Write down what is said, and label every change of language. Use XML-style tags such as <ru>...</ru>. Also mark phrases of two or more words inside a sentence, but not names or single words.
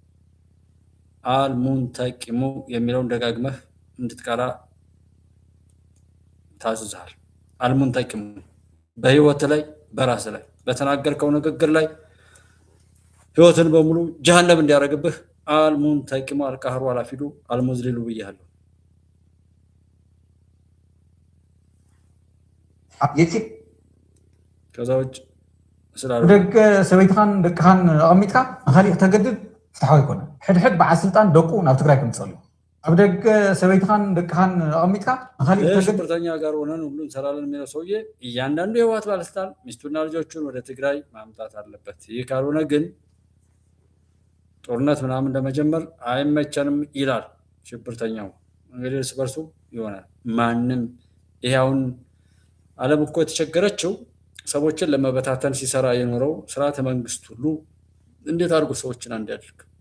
<am>አልሙንተቂሙ የሚለውን ደጋግመህ እንድትቀራ ታዝዛል። አልሙንተቂሙ በህይወት ላይ በራስ ላይ በተናገርከው ንግግር ላይ ህይወትን በሙሉ ጀሃነም እንዲያረግብህ አልሙንተቂሙ አልቃህሩ አላፊዱ አልሙዝሊሉ ብያለሁ። ከዛ ውጭ</am> <ti>ደግ ሰበይትኻን ደቅኻን ኣቐሚጥካ ንኻሊእ ተገድድ ፍትሓዊ ይኮነ ሕድሕድ በዓል ስልጣን ደቁ ናብ ትግራይ ክምፅእ እዩ ኣብ ደገ ሰበይትኻን ደቅኻን ኣቐሚጥካ ንኻሊእ ተገድድ</ti> <am>ሽብርተኛ ጋር ሆነን ሁሉ እንሰራለን የሚለው ሰውዬ እያንዳንዱ የህወሓት ባለስልጣን ሚስቱና ልጆቹን ወደ ትግራይ ማምጣት አለበት። ይህ ካልሆነ ግን ጦርነት ምናምን ለመጀመር አይመቸንም ይላል ሽብርተኛው። እንግዲህ እርስ በርሱ ይሆናል። ማንም ይሄ አሁን ዓለም እኮ የተቸገረችው ሰዎችን ለመበታተን ሲሰራ የኖረው ስርዓተ መንግስት ሁሉ እንዴት አድርጎ ሰዎችን አንድ ያድርግ?</am>